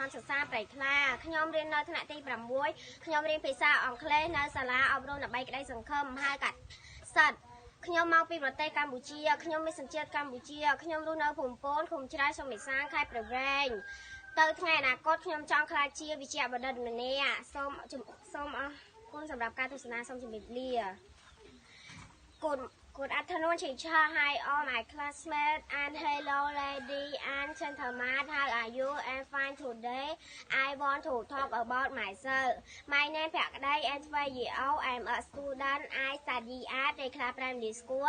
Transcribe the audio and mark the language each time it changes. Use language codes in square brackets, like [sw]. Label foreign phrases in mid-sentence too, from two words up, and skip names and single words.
[km] មសិក្សាព្រៃខ្លាខ្ញុំរៀននៅថ្នាក់ទី6ខ្ញុំរៀនភាសាអង់គ្លេសនៅសាលាអប់រំដើម្បីក្តីសង្ឃឹមហៅកាត់សិទ្ធខ្ញុំមកពីប្រទេសកម្ពុជាខ្ញុំមានសញ្ជាតិកម្ពុជាខ្ញុំរស់នៅភូមិពូនឃុំច្រៃសុំមេសាខេត្តព្រៃវែងទៅថ្ងៃអនាគតខ្ញុំចង់ក្លាយជាវិជ្ជាបណ្ឌិតម្នាក់សូមអរគុណសម្រាប់ការទស្សនាសូមជម្រាបលា [en] Good afternoon, teacher. Hi, all my classmates, and hello, ladies and gentlemen. How are you? I'm fine today. I want to talk about myself. My name is Pheakdey, and 12 years old. I'm a student. I study at Preykla Primary School.